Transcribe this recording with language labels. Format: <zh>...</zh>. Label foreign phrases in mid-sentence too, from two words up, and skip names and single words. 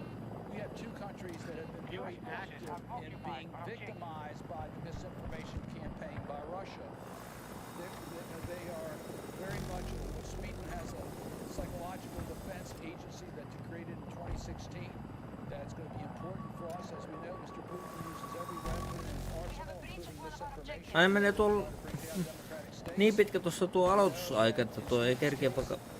<en>We have two countries that have been very active in being victimized by the misinformation campaign by Russia. They are very much, Sweden has a psychological defense agency that created in 2016 that's going to be important for us. As we know, Mr. Putin uses every weapon in his arsenal, including misinformation.</en> <fi>Ai menee tuolla niin pitkä tuossa tuo aloitusaika, että tuo ei kerkeä vaikka...</fi>